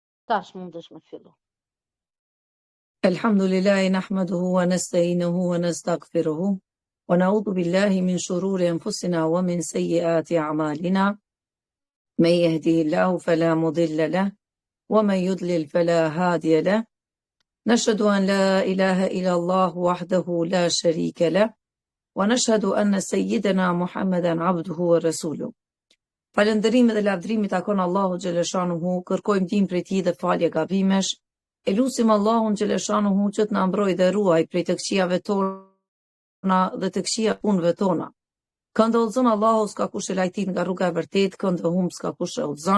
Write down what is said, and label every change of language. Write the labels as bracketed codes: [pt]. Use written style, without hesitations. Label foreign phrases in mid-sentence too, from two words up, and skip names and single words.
[sq] tash mundesh me fillu. [ar] الحمد لله نحمده ونستعينه ونستغفره ونعوذ بالله من شرور أنفسنا ومن سيئات أعمالنا. من يهده الله فلا مضل له ومن يضلل فلا هادي له. نشهد أن لا إله إلا الله وحده لا شريك له ونشهد أن سيدنا محمدا عبده ورسوله. [sq] Falëndërimi dhe lavdrimi takon Allahu xhaleshanuhu, kërkojmë ndihmë prej tij dhe falje gabimesh. E lutim Allahun xhaleshanuhu që të na mbrojë dhe ruaj prej të këqijave tona dhe të këqija punëve tona. Këndë udhëzon Allahu s'ka kush e lajtit nga rruga e vërtetë, këndë humb s'ka kush e udhëzon.